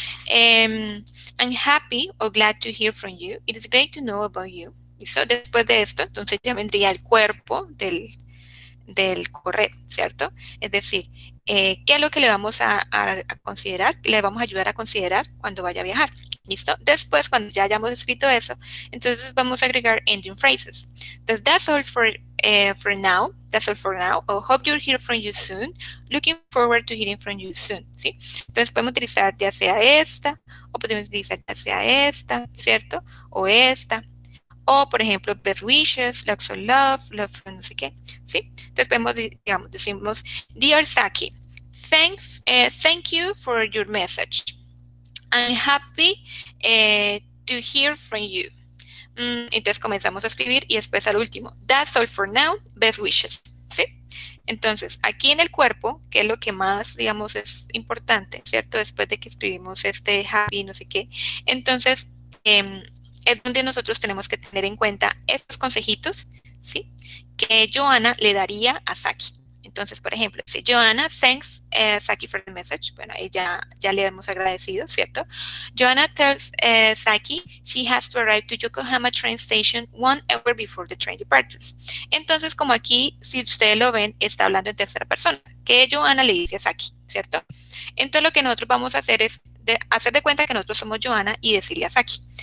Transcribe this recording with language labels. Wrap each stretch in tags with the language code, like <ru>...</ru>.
<en>I'm happy or glad to hear from you. It is great to know about you.</en> <es>¿Listo? Después de esto, entonces ya vendría el cuerpo del correo, ¿cierto? Es decir, ¿qué es lo que le vamos a considerar? Le vamos a ayudar a considerar cuando vaya a viajar. ¿Listo? Después, cuando ya hayamos escrito eso, entonces vamos a agregar</es> <en>ending phrases. Entonces, that's all for now. That's all for now. O hope you'll hear from you soon. Looking forward to hearing from you soon.</en> <es>¿Sí? Entonces, podemos utilizar ya sea esta, o podemos utilizar ya sea esta, ¿cierto? O esta.</es> <en>O,</en> <es>por ejemplo,</es> <en>best wishes, lots of love, love from</en> <es>no sé qué. ¿Sí? Entonces, podemos, digamos, decimos,</es> <en>dear Saki, thank you for your message. I'm happy to hear from you.</en> <es>Entonces comenzamos a escribir y después al último.</es> <en>That's all for now. Best wishes.</en> <es>¿Sí? Entonces, aquí en el cuerpo, que es lo que más, digamos, es importante, ¿cierto? Después de que escribimos este happy, no sé qué. Entonces, es donde nosotros tenemos que tener en cuenta estos consejitos, ¿sí? Que Joanna le daría a Saki. Entonces, por ejemplo, si Joanna,</es> <en>thanks Saki for the message.</en> <es>Bueno, ahí ya le hemos agradecido, ¿cierto?</es> <en>Joanna tells Saki she has to arrive to Yokohama train station 1 hour before the train departures.</en> <es>Entonces, como aquí, si ustedes lo ven, está hablando en tercera persona, que Joanna le dice a Saki, ¿cierto? Entonces, lo que nosotros vamos a hacer es hacer de cuenta que nosotros somos Joanna y decirle a Saki.</es>